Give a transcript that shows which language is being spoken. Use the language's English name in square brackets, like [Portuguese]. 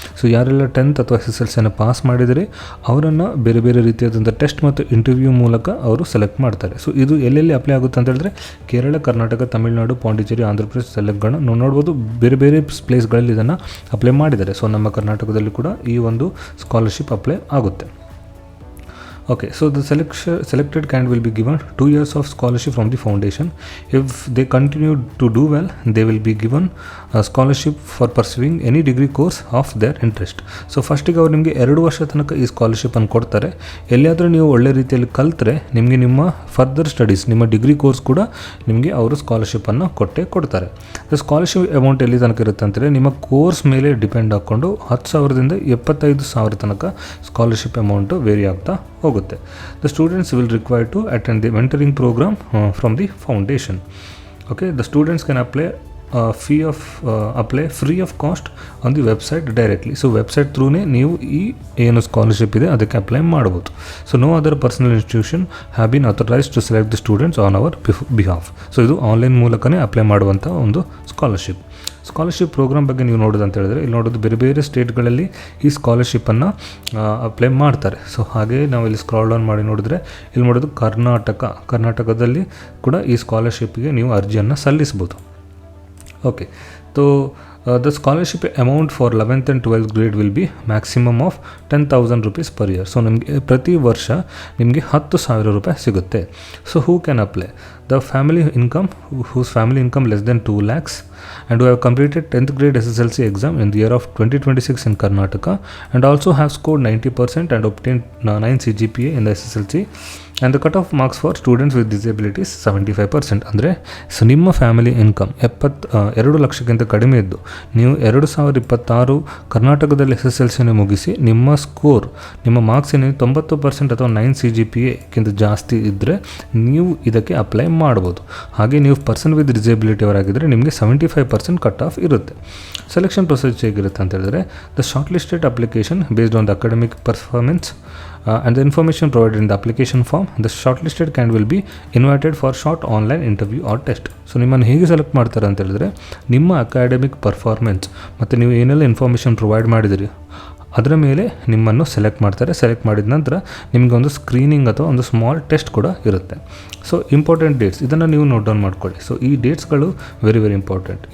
[Kannada] So ಯಾರೆಲ್ಲ 10th ಅಥವಾ SSLCಯನ್ನು pass ಮಾಡಿದರೆ ಅವರನ್ನು ಬೇರೆ ಬೇರೆ ರೀತಿಯಾದಂಥ ಟೆಸ್ಟ್ ಮತ್ತು ಇಂಟರ್ವ್ಯೂ ಮೂಲಕ ಅವರು ಸೆಲೆಕ್ಟ್ ಮಾಡ್ತಾರೆ. ಸೊ ಇದು ಎಲ್ಲೆಲ್ಲಿ ಅಪ್ಲೈ ಆಗುತ್ತೆ ಅಂತ ಹೇಳಿದ್ರೆ, ಕೇರಳ, ಕರ್ನಾಟಕ, ತಮಿಳುನಾಡು, ಪಾಂಡಿಚೇರಿ, ಆಂಧ್ರ ಪ್ರದೇಶ, ತೆಲಂಗಾಣ ನೋಡ್ಬೋದು, ಬೇರೆ ಬೇರೆ ಪ್ಲೇಸ್ಗಳಲ್ಲಿ ಇದನ್ನು ಅಪ್ಲೈ ಮಾಡಿದ್ದಾರೆ. ಸೊ ನಮ್ಮ ಕರ್ನಾಟಕದಲ್ಲಿ ಕೂಡ ಈ ಒಂದು ಸ್ಕಾಲರ್ಶಿಪ್ ಅಪ್ಲೈ ಆಗುತ್ತೆ. [English] Okay, so the selected candidate will be given 2 years of scholarship from the foundation. If they continue to do well, they will be given a scholarship for pursuing any degree course of their interest. [Kannada] So ಫಸ್ಟಿಗೆ ಅವ್ರು ನಿಮಗೆ 2 ವರ್ಷ ತನಕ ಈ ಸ್ಕಾಲರ್ಶಿಪ್ಪನ್ನು ಕೊಡ್ತಾರೆ. ಎಲ್ಲಿಯಾದರೂ ನೀವು ಒಳ್ಳೆ ರೀತಿಯಲ್ಲಿ ಕಲಿತ್ರೆ ನಿಮಗೆ ನಿಮ್ಮ ಫರ್ದರ್ ಸ್ಟಡೀಸ್, ನಿಮ್ಮ ಡಿಗ್ರಿ ಕೋರ್ಸ್ ಕೂಡ ನಿಮಗೆ ಅವರು ಸ್ಕಾಲರ್ಶಿಪ್ಪನ್ನು ಕೊಡ್ತಾರೆ. ದ ಸ್ಕಾಲರ್ಶಿಪ್ ಅಮೌಂಟ್ ಎಲ್ಲಿ ತನಕ ಇರುತ್ತೆ ಅಂತಂದರೆ, ನಿಮ್ಮ ಕೋರ್ಸ್ ಮೇಲೆ ಡಿಪೆಂಡ್ ಹಾಕ್ಕೊಂಡು 10,000ದಿಂದ 75,000 ತನಕ ಸ್ಕಾಲರ್ಶಿಪ್ ಅಮೌಂಟು ವೇರಿ ಆಗ್ತಾ ಹೋಗುತ್ತೆ. [English] The students will require to attend the mentoring program from the foundation. Okay, the students can apply free of cost on the website directly. [Kannada] So website ಥ್ರೂನೇ ನೀವು ಈ ಏನು scholarship ಇದೆ ಅದಕ್ಕೆ apply ಮಾಡ್ಬೋದು. [English] So no other personal institution have been authorised to select the students on our behalf. [Kannada] So ಇದು online ಮೂಲಕನೇ apply ಮಾಡುವಂಥ ಒಂದು ಸ್ಕಾಲರ್ಶಿಪ್ ಪ್ರೋಗ್ರಾಮ್ ಬಗ್ಗೆ ನೀವು ನೋಡೋದು ಅಂತ ಹೇಳಿದ್ರೆ, ಇಲ್ಲಿ ನೋಡೋದು ಬೇರೆ ಬೇರೆ ಸ್ಟೇಟ್ಗಳಲ್ಲಿ ಈ ಸ್ಕಾಲರ್ಶಿಪ್ಪನ್ನು ಅಪ್ಲೈ ಮಾಡ್ತಾರೆ. ಸೊ ಹಾಗೆ ನಾವು ಇಲ್ಲಿ ಸ್ಕ್ರಾಲ್ ಡೌನ್ ಮಾಡಿ ನೋಡಿದ್ರೆ, ಇಲ್ಲಿ ನೋಡೋದು ಕರ್ನಾಟಕದಲ್ಲಿ ಕೂಡ ಈ ಸ್ಕಾಲರ್ಶಿಪ್ಗೆ ನೀವು ಅರ್ಜಿಯನ್ನು ಸಲ್ಲಿಸ್ಬೋದು. [English] Okay, so the scholarship amount for 11th and 12th grade will be maximum of 10,000 rupees per year. [Kannada] So ನಿಮಗೆ ಪ್ರತಿ ವರ್ಷ ನಿಮಗೆ 10,000 ರೂಪಾಯಿ ಸಿಗುತ್ತೆ. [English] So who can apply? The family income whose family income less than 2 lakhs and who have completed 10th grade SSLC exam in the year of 2026 in Karnataka and also have scored 90% and obtained 9 CGPA in the SSLC and the cut-off marks for students with disabilities 75%. [Kannada] ಅಂದರೆ so ನಿಮ್ಮ family income 2 ಲಕ್ಷಕ್ಕಿಂತ ಕಡಿಮೆ ಇದ್ದು ನೀವು 2026 ಕರ್ನಾಟಕದಲ್ಲಿ SSLCನ ಮುಗಿಸಿ ನಿಮ್ಮ score ನಿಮ್ಮ ಮಾರ್ಕ್ಸ್ ಏನಿದೆ 90% ಅಥವಾ 9 CGPAಕ್ಕಿಂತ ಜಾಸ್ತಿ ಇದ್ದರೆ ನೀವು ಇದಕ್ಕೆ ಅಪ್ಲೈ ಮಾಡ್ಬೋದು. ಹಾಗೆ ನೀವು ಪರ್ಸನ್ ವಿತ್ ಡಿಸೇಬಿಲಿಟಿ ಅವರಾಗಿದ್ದರೆ ನಿಮಗೆ 75% ಕಟ್ ಆಫ್ ಇರುತ್ತೆ. ಸೆಲೆಕ್ಷನ್ ಪ್ರೊಸೆಸ್ ಹೇಗಿರುತ್ತೆ ಅಂತ ಹೇಳಿದ್ರೆ [English] The shortlisted application based on the academic performance and the information provided in the application form, the shortlisted candidate will be invited for short online interview or test. [Kannada] So ನಿಮ್ಮನ್ನು ಹೇಗೆ select ಮಾಡ್ತಾರೆ ಅಂತ ಹೇಳಿದ್ರೆ ನಿಮ್ಮ academic performance ಮತ್ತು ನೀವು ಏನೆಲ್ಲ information provide ಮಾಡಿದಿರಿ ಅದರ ಮೇಲೆ ನಿಮ್ಮನ್ನು ಸೆಲೆಕ್ಟ್ ಮಾಡ್ತಾರೆ. ಸೆಲೆಕ್ಟ್ ಮಾಡಿದ ನಂತರ ನಿಮಗೆ ಒಂದು ಸ್ಕ್ರೀನಿಂಗ್ ಅಥವಾ ಒಂದು ಸ್ಮಾಲ್ ಟೆಸ್ಟ್ ಕೂಡ ಇರುತ್ತೆ. ಸೊ ಇಂಪಾರ್ಟೆಂಟ್ ಡೇಟ್ಸ್ ಇದನ್ನು ನೀವು ನೋಟ್ ಡೌನ್ ಮಾಡ್ಕೊಳ್ಳಿ. ಸೊ ಈ ಡೇಟ್ಸ್ಗಳು ವೆರಿ ಇಂಪಾರ್ಟೆಂಟ್.